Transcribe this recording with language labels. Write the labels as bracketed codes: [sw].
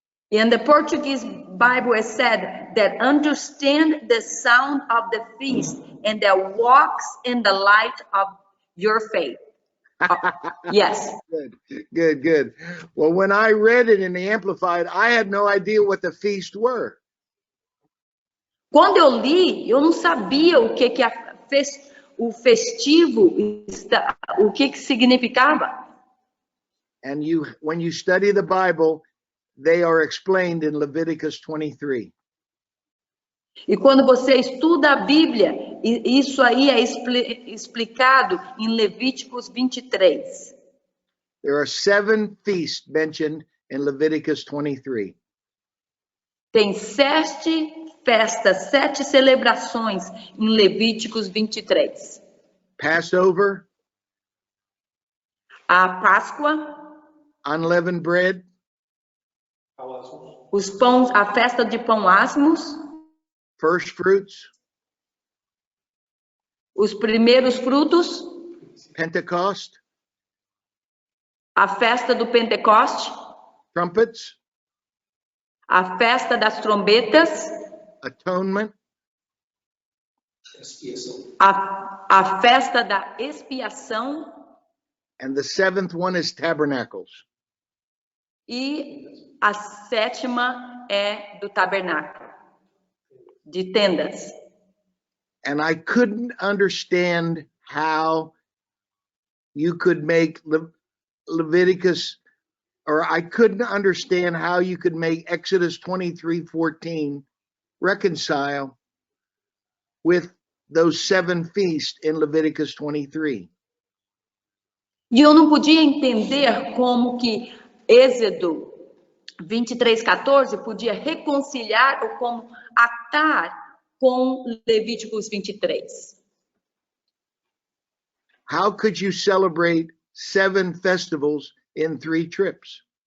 [en] In the Portuguese Bible, it said that understand the sound of the feast and that walks in the light of your faith. Yes. Good. Well, when I read it in the Amplified, I had no idea what the feast were. [pt] Quando eu li, eu não sabia o que o festivo, o que significava. [en] And when you study the Bible, they are explained in Leviticus 23. [pt] E quando você estuda a Bíblia, isso aí é explicado em Levíticos 23. [en] There are 7 feasts mentioned in Leviticus 23. [pt] Tem 7 festas, 7 celebrações em Levíticos 23. [en] Passover, [pt] A Páscoa, [en] unleavened bread, [pt] os pães, a festa de pão asmos, [en] first fruits, [pt] os primeiros frutos, [en] Pentecost, [pt] a festa do Pentecoste, [en] trumpets, [pt] a festa das trombetas, [en] atonement, [pt] a festa da expiação, [en] and the 7th one is tabernacles. [pt] e a 7ª é do tabernáculo, de tendas. [en] And I couldn't understand how you could make Leviticus, or I couldn't understand how you could make Exodus 23:14 reconcile with those 7 feasts in Leviticus 23. [pt] E eu não podia entender como que Êxodo 23:14 podia reconciliar ou como atar com Levíticos 23. [en] How could you celebrate 7 festivals in 3 trips?